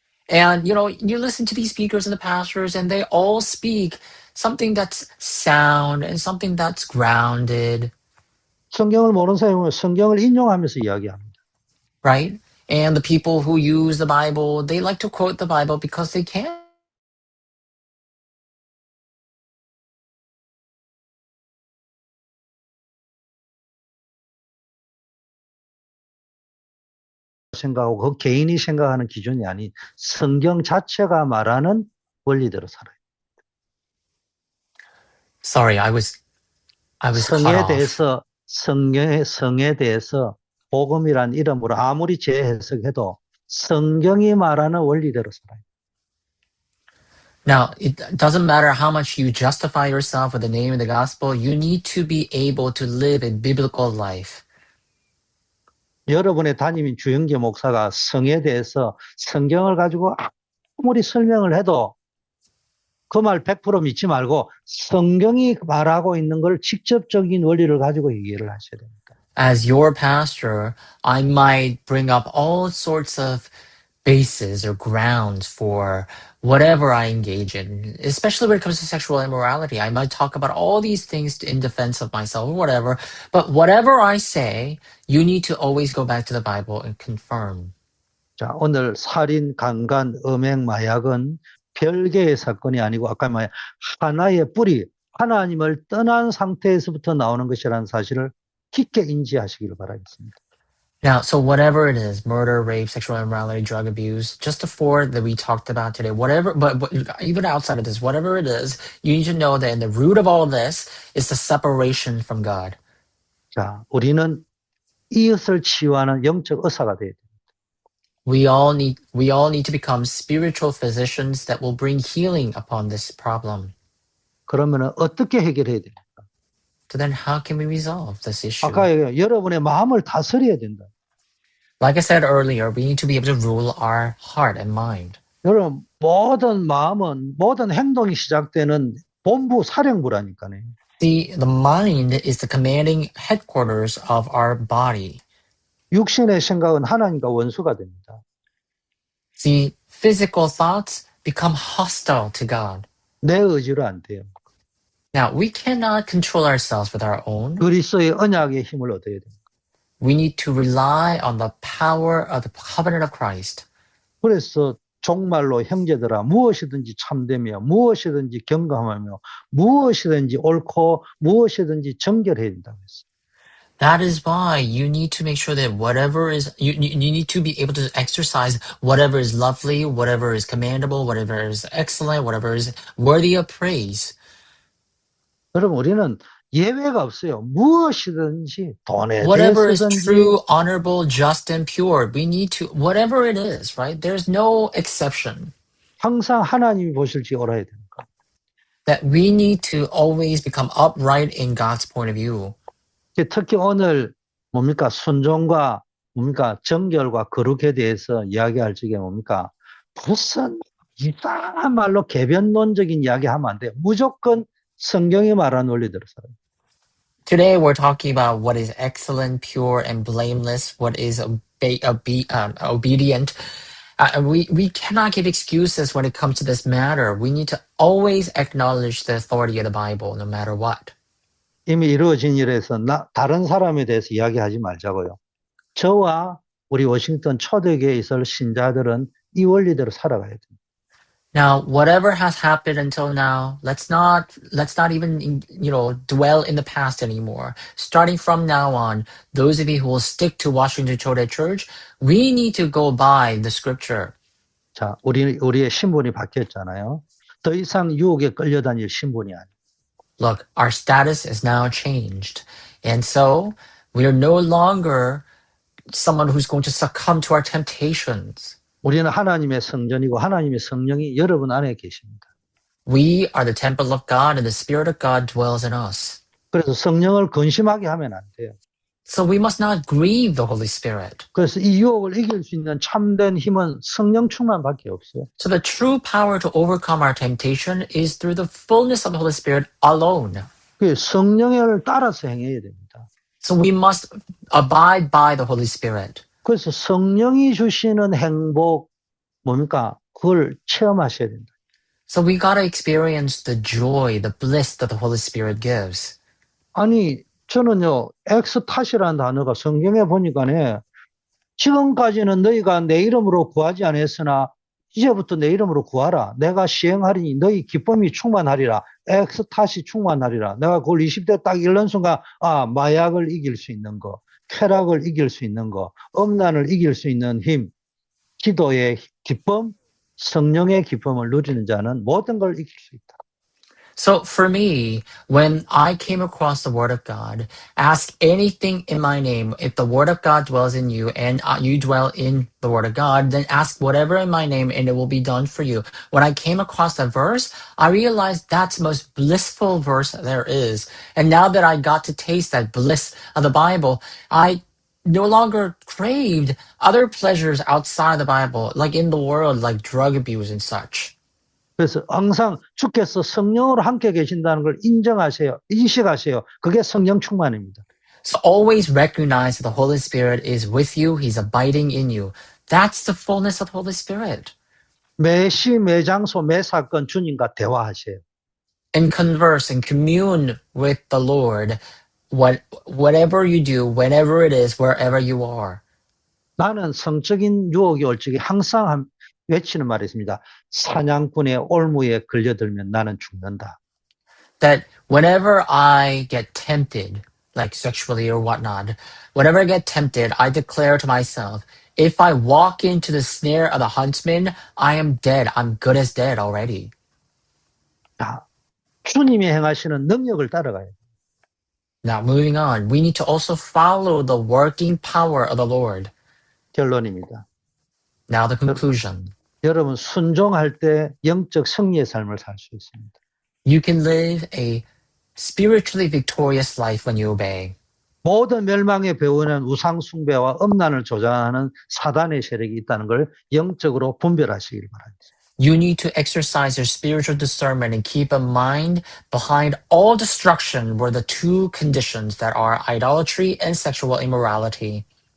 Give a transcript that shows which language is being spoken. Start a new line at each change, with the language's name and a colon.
English: And, you listen to these speakers and the pastors, and they all speak something that's sound and something that's grounded.
Korean: 성경을 모르는 사람은 성경을 인용하면서 이야기합니다.
English: Right? And the people who use the Bible, they like to quote the Bible because they can.
Korean: 생각하고 그 개인이 생각하는 기준이 아닌 성경 자체가 말하는 원리대로 살아요.
English: Sorry, I was cut
Korean: 성에
English: off.
Korean: 대해서 성에 대해서 복음이란 이름으로 아무리 재해석해도 성경이 말하는 원리대로 살아요.
English: Now, it doesn't matter how much you justify yourself with the name of the gospel, you need to be able to live a biblical life.
Korean: 여러분의 담임인 주영재 목사가 성에 대해서 성경을 가지고 아무리 설명을 해도 그 말 100% 믿지 말고 성경이 말하고 있는 걸 직접적인 원리를 가지고 얘기를 하셔야 됩니다.
English: As your pastor, I might bring up all sorts of bases or grounds for whatever I engage in, especially when it comes to sexual immorality. I might talk about all these things in defense of myself or whatever, but whatever I say, you need to always go back to the Bible and confirm.
Korean: 자, 오늘 살인, 강간, 음행, 마약은 별개의 사건이 아니고 아까 말한 하나의 뿌리, 하나님을 떠난 상태에서부터 나오는 것이라는 사실을 깊게 인지하시기를 바라겠습니다.
English: Now, so whatever it is, murder, rape, sexual immorality, drug abuse, just the four that we talked about today, whatever, but even outside of this, whatever it is, you need to know that in the root of all this is the separation from God.
Korean: 자, 우리는 이웃을 치유하는 영적 의사가 돼야 됩니다.
English: We all need to become spiritual physicians that will bring healing upon this problem.
Korean: 그러면 어떻게 해결해야 됩니까?
English: So then how can we resolve this issue?
Korean: 아까 여러분의 마음을 다스려야 된다.
English: Like I said earlier, we need to be able to rule our heart and mind.
Korean: 여러분, 모든 마음은, 모든 행동이 시작되는 본부 사령부라니까요.
English: See, the mind is the commanding headquarters of our body.
Korean: 육신의 생각은 하나님과 원수가 됩니다.
English: See, physical thoughts become hostile to God.
Korean: 내 의지로 안 돼요.
English: Now, we cannot control ourselves with our own.
Korean: 그리스도의 언약의 힘을 얻어야 됩니다.
English: We need to rely on the power of the covenant of Christ.
Korean: 그래서 종말로 형제들아 무엇이든지 참되며 무엇이든지 경감하며 무엇이든지 옳고 무엇이든지 정결해야 된다고 했어요.
English: That is why you need to make sure that whatever is, you need to be able to exercise whatever is lovely, whatever is commendable, whatever is excellent, whatever is worthy of praise.
Korean: 여러분, 우리는 예외가 없어요. 무엇이든지 돈에
English: Whatever is
Korean: 대해서든지
English: true, honorable, just, and pure, we need to, whatever it is, right? There's no exception.
Korean: 항상 하나님이 보실지 알아야 됩니다.
English: That we need to always become upright in God's point of view.
Korean: 특히 오늘 뭡니까? 순종과 뭡니까? 정결과 거룩에 대해서 이야기할 적에 뭡니까? 무슨 이상한 말로 개변론적인 이야기 하면 안 돼요. 무조건 성경이 말하는 원리대로 살아요.
English: Today, we're talking about what is excellent, pure, and blameless, what is obedient. We cannot give excuses when it comes to this matter. We need to always acknowledge the authority of the Bible, no matter what.
Korean: 이미 이루어진 일에서 다른 사람에 대해서 이야기하지 말자고요. 저와 우리 워싱턴 초대교회에 있을 신자들은 이 원리대로 살아가야 됩니다.
English: Now, whatever has happened until now, let's not even, dwell in the past anymore. Starting from now on, those of you who will stick to Washington Chote Church, we need to go by the scripture.
Korean: 자, 우리의 신분이 바뀌었잖아요. 더 이상 유혹에 끌려다닐 신분이 아니에요.
English: Look, our status is now changed. And so, we are no longer someone who's going to succumb to our temptations.
Korean: 우리는 하나님의 성전이고 하나님의 성령이 여러분 안에 계십니다.
English: We are the temple of God and the Spirit of God dwells in us.
Korean: 그래서 성령을 근심하게 하면 안 돼요.
English: So we must not grieve the Holy Spirit.
Korean: 그래서 이 유혹을 이길 수 있는 참된 힘은 성령 충만밖에 없어요.
English: So the true power to overcome our temptation is through the fullness of the Holy Spirit alone.
Korean: 그 성령을 따라서 행해야 됩니다.
English: So we must abide by the Holy Spirit.
Korean: 그래서 성령이 주시는 행복 뭡니까? 그걸 체험하셔야 된다.
English: So we gotta experience the joy, the bliss that the Holy Spirit gives.
Korean: 아니 저는요 엑스타시라는 단어가 성경에 보니까네 지금까지는 너희가 내 이름으로 구하지 않았으나 이제부터 내 이름으로 구하라. 내가 시행하리니 너희 기쁨이 충만하리라. 엑스타시 충만하리라. 내가 그걸 20대 딱 읽는 순간 마약을 이길 수 있는 거, 쾌락을 이길 수 있는 거, 엄난을 이길 수 있는 힘, 기도의 기쁨, 성령의 기쁨을 누리는 자는 모든 걸 이길 수 있다.
English: So for me, when I came across the Word of God, ask anything in my name. If the Word of God dwells in you and you dwell in the Word of God, then ask whatever in my name and it will be done for you. When I came across that verse, I realized that's the most blissful verse there is. And now that I got to taste that bliss of the Bible, I no longer craved other pleasures outside the Bible, like in the world, like drug abuse and such.
Korean: 그래서 항상 주께서 성령으로 함께 계신다는 걸 인정하세요. 인식하세요. 그게 성령 충만입니다.
English: So always recognize that the Holy Spirit is with you. He's abiding in you. That's the fullness of the Holy Spirit.
Korean: 매 시, 매 장소, 매 사건 주님과 대화하세요.
English: And converse and commune with the Lord. Whatever you do, whenever it is, wherever you are.
Korean: 나는 성적인 유혹이 올 적에 항상 외치는 말이 있습니다. 사냥꾼의 올무에 걸려들면 나는 죽는다.
English: That whenever I get tempted, like sexually or whatnot, whenever I get tempted, I declare to myself, if I walk into the snare of the huntsman, I am dead. I'm good as dead already.
Korean: 자, 주님이 행하시는 능력을 따라가야 돼요.
English: Now, moving on, we need to also follow the working power of the Lord.
Korean: 결론입니다.
English: Now, the conclusion.
Korean: 여러분 순종할 때 영적 승리의 삶을 살 수 있습니다.
English: You can live a spiritually victorious life when you obey.
Korean: 모든 멸망의 배후에는 우상 숭배와 음란을 조장하는 사단의 세력이 있다는 걸 영적으로 분별하시길 바랍니다.
English: You need to exercise your spiritual discernment and keep in mind behind all destruction were the two conditions that are idolatry and sexual immorality.